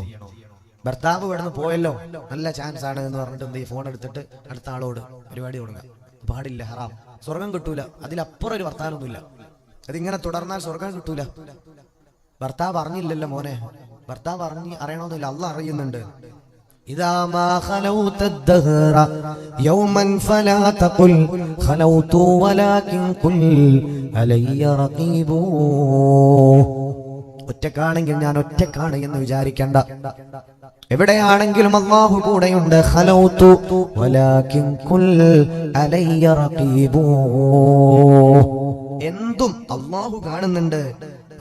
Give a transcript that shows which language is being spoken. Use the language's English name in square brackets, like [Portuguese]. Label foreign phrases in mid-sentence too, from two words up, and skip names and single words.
[Malayalam] ഭർത്താവ് ഇവിടുന്ന് പോയല്ലോ, നല്ല ചാൻസ് ആണ് എന്ന് പറഞ്ഞിട്ട് എന്ത് ചെയ്യും? ഫോൺ എടുത്തിട്ട് അടുത്ത ആളോട് പരിപാടി തുടങ്ങാം. പാടില്ല, ഹറാം, സ്വർഗം കിട്ടൂല. അതിലപ്പുറം ഒരു വർത്താനൊന്നുമില്ല. അതിങ്ങനെ തുടർന്നാൽ സ്വർഗം കിട്ടൂല. ഭർത്താവ് അറിഞ്ഞില്ലല്ലോ മോനെ, ഭർത്താവ് അറിയണമെന്നില്ല, അള്ളാഹ് അറിയുന്നുണ്ട്. [Arabic] إذا ما خلوت الدهر يوما فلا تقل خلوت ولكن قل علي رقيب. [Malayalam] ഒറ്റക്കാണെങ്കിൽ ഞാൻ ഒറ്റക്കാണ് എന്ന് വിചാരിക്കണ്ട. എവിടെയാണെങ്കിലും അല്ലാഹു കൂടെയുണ്ട്. [Arabic] خلوت ولكن قل علي رقيب. [Malayalam] എന്തും അല്ലാഹു കാണുന്നുണ്ട്.